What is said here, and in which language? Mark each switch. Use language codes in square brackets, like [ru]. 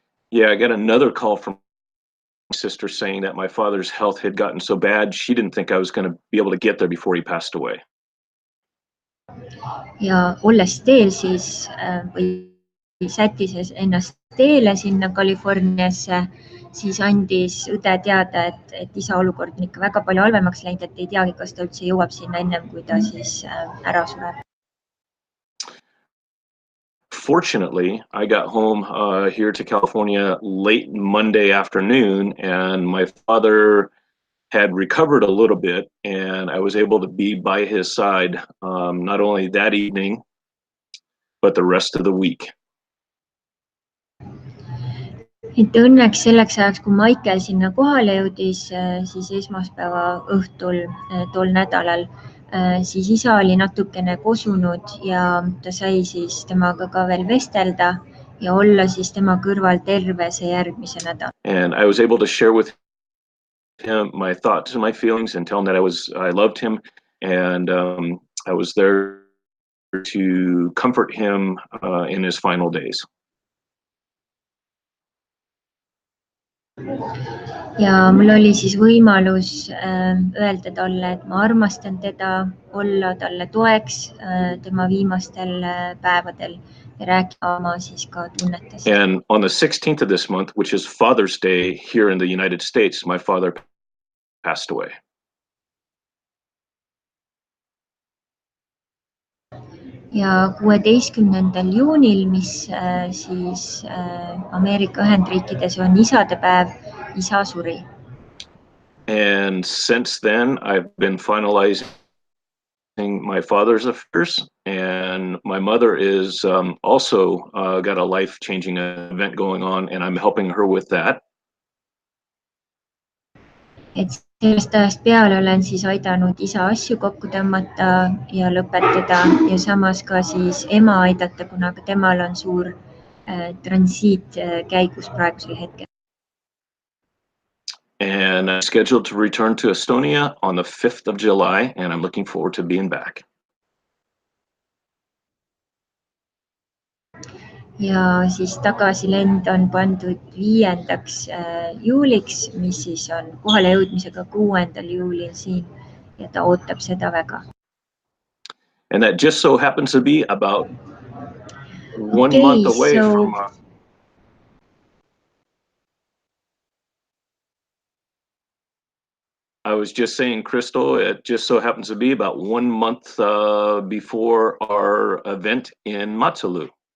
[en] Yeah, I got another call from my sister saying that my father's health had gotten so bad, she didn't think I was going to be able to get there before he passed away. [et] Ja olles teel siis või sättises ennast teele sinna Californiasse, siis andis õde teada, et isa olukord on ikka väga palju halvemaks läinud, et ei teagi, kas ta üldse jõuab sinna ennem, kui ta siis ära sureb. [en] Fortunately, I got home here to California late Monday afternoon and my father had recovered a little bit and I was able to be by his side not only that evening, but the rest of the week. [et] Et õnneks selleks ajaks, kui Michael sinna kohale jõudis, siis esmaspäeva õhtul tol nädalal, siis isa oli natukene kosunud ja ta sai siis temaga ka veel vestelda ja olla siis tema kõrval terve see järgmise nädal. [en] And I was able to share with him my thoughts and my feelings and tell him that I loved him and I was there to comfort him in his final days. [et] Ja mul oli siis võimalus öelda talle, et ma armastan teda, olla talle toeks tema viimastel päevadel ja rääkida oma siis ka tunnetest. [en] And on the 16th of this month, which is Father's Day here in the United States, my father passed away. [et] Ja 16. juunil, mis siis Ameerika Ühendriikides on isadepäev, isa suri. [en] And since then, I've been finalizing my father's affairs and my mother is also got a life-changing event going on and I'm helping her with that. [et] Et sellest ajast peale olen siis aidanud isa asju kokku tõmmata ja lõpetada ja samas ka siis ema aidata, kuna temal on suur transiit käigus praegusel hetkel. [en] and I'm scheduled to return to Estonia on the 5th of July, and I'm looking forward to being back. [et] Ja siis tagasilend on pandud 5. juuliks, mis siis on kohale jõudmisega 6. juulil siin ja ta ootab seda väga. [en] And that just so happens to be about 1 month away from I was just saying, Crystal, it just so happens to be about 1 month before our event in Matsalu.